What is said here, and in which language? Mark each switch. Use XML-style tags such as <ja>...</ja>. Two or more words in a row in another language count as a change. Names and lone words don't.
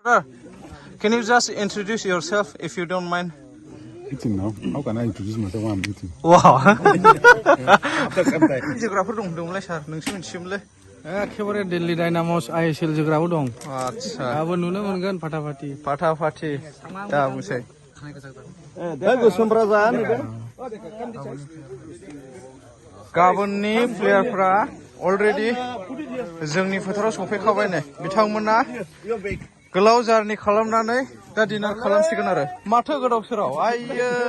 <en>Sir, can you just introduce yourself if you don't mind? Eating now. How can I introduce myself while I'm eating? Wow.</en> <brx>जोग्राफोर दं होनदोंमोनलाय सार नोंसो मिथियोमोनलै एखेबारे दिल्ली डायनामस आइएसएल जोग्राबो दं आदसा दाबो नुनो मोनगोन फाटाफाटि फाटाफाटि दा बुंसै गाबोननि प्लेयारफ्रा अलरेडि जोंनि फोथाराव सफैखाबाय नै बिथांमोना गोलाव जारनि खालामनानै दा डिनार खालामसिगोन आरो माथो गोदाव सोराव आइयो</brx>